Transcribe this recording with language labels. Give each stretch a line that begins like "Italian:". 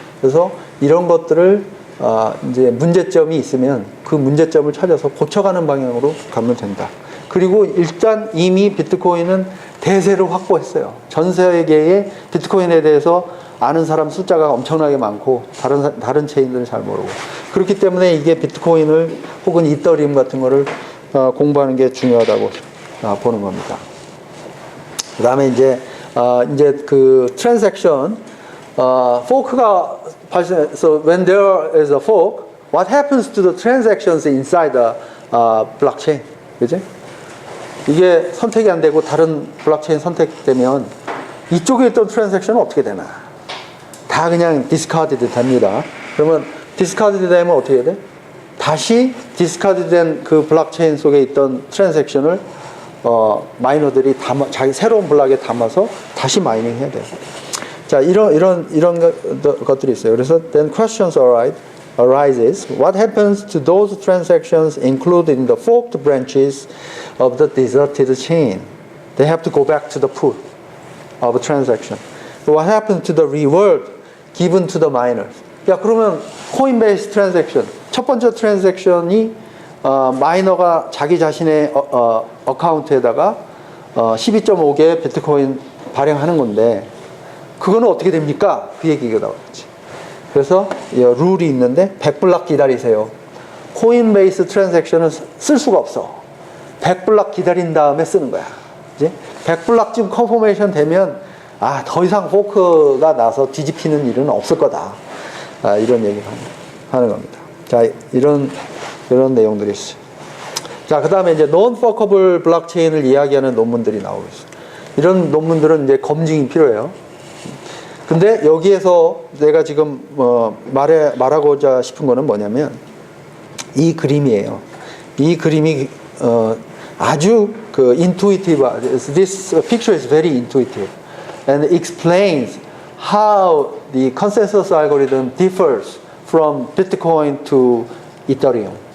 Korean: 그래서 이런 것들을 이제 문제점이 있으면 그 문제점을 찾아서 고쳐가는 방향으로 가면 된다. 그리고 일단 이미 비트코인은 대세를 확보했어요. 전 세계에 비트코인에 대해서 아는 사람 숫자가 엄청나게 많고 다른 체인들은 잘 모르고 그렇기 때문에 이게 비트코인을 혹은 이더리움 같은 거를 공부하는 게 중요하다고 보는 겁니다. 그 다음에 이제 그 트랜잭션 포크가 발생해서
English: when there is a fork, what happens to the transactions inside the blockchain?
Korean: 그죠? 이게 선택이 안 되고 다른 블록체인 선택되면 이쪽에 있던 트랜잭션은 어떻게 되나? 다 그냥 디스카드드 됩니다. 그러면 디스카드드 되면 어떻게 해야 돼? 다시 디스카드드 된 그 블록체인 속에 있던 트랜잭션을 마이너들이 자기 새로운 블록에 담아서 다시 마이닝 해야 돼요. 자, 이런 것들이 있어요. 그래서
English: then questions arises. What happens to those transactions included in the forked branches of the deserted chain? They have to go back to the pool of a transaction. What happens to the reward given to the miners?
Korean: 야, 그러면 코인베이스 트랜잭션 첫 번째 트랜잭션이 마이너가 자기 자신의 어카운트에다가 12.5개 비트코인 발행하는 건데 그거는 어떻게 됩니까? 그 얘기가 나왔지. 그래서 룰이 있는데 100블락 기다리세요. 코인베이스 트랜잭션은 쓸 수가 없어. 100블락 기다린 다음에 쓰는 거야. 이제 100블락쯤 컨포메이션 되면 더 이상 포크가 나서 뒤집히는 일은 없을 거다. 이런 얘기를 하는 겁니다. 자, 이런 내용들이 있어요. 자, 그 다음에 이제 non-forkable 블록체인을 이야기하는 논문들이 나오고 있어요. 이런 논문들은 이제 검증이 필요해요. 근데 여기에서 내가 지금 말하고자 싶은 거는 뭐냐면 이 그림이에요. 이 그림이 아주 그 intuitive.
English: This picture is very intuitive and explains how the consensus algorithm differs from Bitcoin to Ethereum.